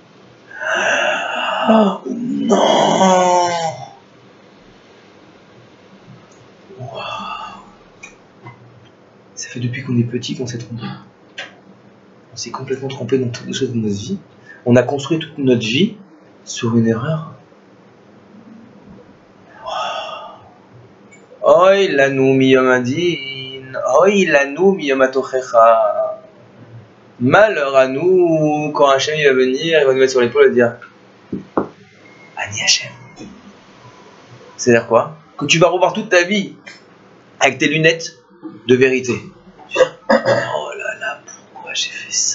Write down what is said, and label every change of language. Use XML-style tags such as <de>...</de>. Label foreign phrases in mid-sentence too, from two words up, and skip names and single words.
<fr>Oh, non. Wow. Ça fait depuis qu'on est petit qu'on s'est trompé. On s'est complètement trompé dans toutes les choses de notre vie. On a construit toute notre vie sur une erreur.</fr> <he>אוי לנו מיום הדין, אוי לנו מיום התוכחה.</he> <fr>Malheur à nous quand Hachem il va venir, il va nous mettre sur l'épaule et dire</fr> <he>אני השם.</he> <fr>C'est-à-dire quoi? Que tu vas revoir toute ta vie avec tes lunettes de vérité. Oh là là, pourquoi j'ai fait ça?</fr>